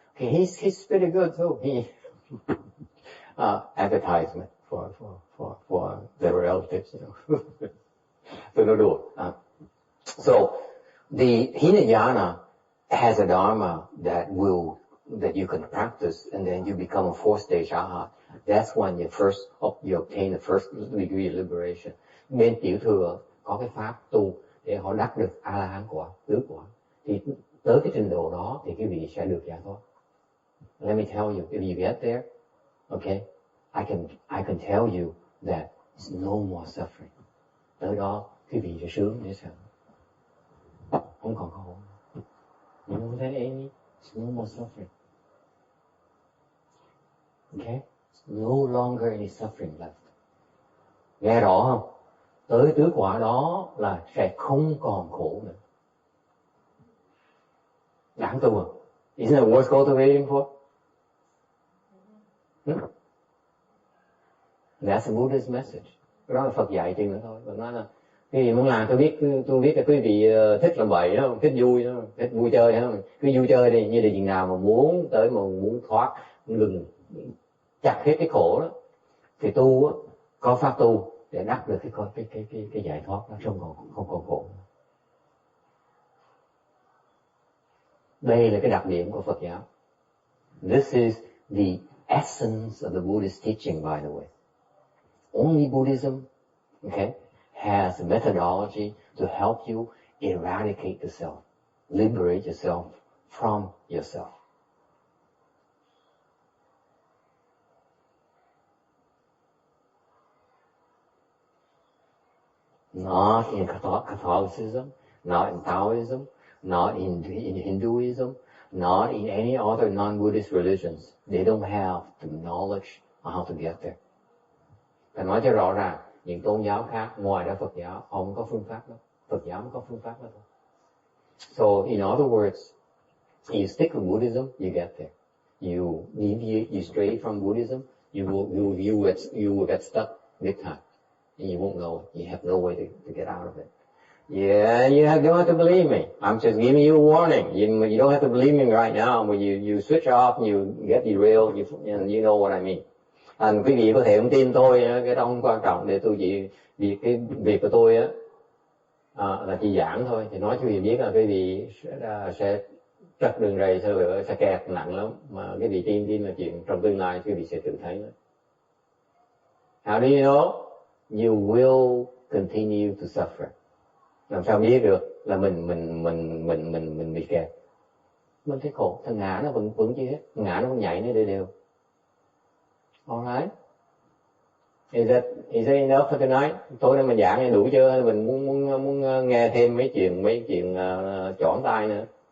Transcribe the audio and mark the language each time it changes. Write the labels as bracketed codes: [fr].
[en] Okay, he's pretty good too. He advertisement for their relatives, you know. So no do. So the Hinayana has a dharma that you can practice, and then you become a 4-stage arhat. That's when you obtain the first degree of liberation. [vi] Bên tiểu thừa có cái pháp tu để họ đắc được A-la-hán quả, tứ quả. Thì tới cái trình độ đó thì quý vị sẽ được giải thoát. [en] Let me tell you, if you get there, okay, I can tell you that there's no more suffering. [vi] Tới đó quý vị sẽ sướng dễ sợ. Không còn khổ. [en] You know that, Amy? There's no more suffering. Okay? No longer any suffering left. [vi] Nghe rõ không? Tới tứ quả đó là sẽ không còn khổ nữa. Đáng tu không? [en] Isn't it worth cultivating for? That's the Buddha's message. [vi] Đó là Phật dạy chuyện nữa thôi. Phật nói là cái gì muốn làm tôi biết là quý vị thích làm bậy đó, thích vui đó, thích vui chơi đó, cứ vui chơi đi, như là chừng nào mà muốn thoát ngừng chặt hết cái khổ đó thì tu á, có pháp tu để đắc được cái giải thoát đó, không còn khổ. Đây là cái đặc điểm của Phật giáo. [en] This is the essence of the Buddhist teaching, by the way. Only Buddhism, okay, has a methodology to help you eradicate the self, liberate yourself from yourself. Not in Catholicism, not in Taoism, not in Hinduism, not in any other non-Buddhist religions. They don't have the knowledge on how to get there. [vi] Phải nói cho rõ ràng, những tôn giáo khác ngoài ra Phật giáo không có phương pháp đó. Phật giáo không có phương pháp đó thôi. [en] So in other words, you stick with Buddhism, you get there. You deviate, you stray from Buddhism, you will get stuck big time. And you won't know. You have no way to get out of it. Yeah, don't have to believe me. I'm just giving you a warning. You don't have to believe me right now. When you switch off and you get derailed, you know what I mean. [vi] Quý vị có thể không tin tôi, cái đó không quan trọng. Để tôi cái việc của tôi á là chỉ giảng thôi. Thì nói cho quý vị biết là quý vị sẽ trật đường rầy, sẽ kẹt nặng lắm. Mà quý vị tin là chuyện trong tương lai quý vị sẽ tự thấy đó. [en] How do you know? You will continue to suffer. [vi] Làm sao biết được là mình bị kẹt? Mình thấy khổ, thằng ngã nó vẫn chưa hết, ngã nó vẫn nhảy nó đều. [en] Alright. Is that enough for tonight? [vi] Tối nay mình giảng đủ chưa? Mình muốn nghe thêm mấy chuyện chỏn tai nữa.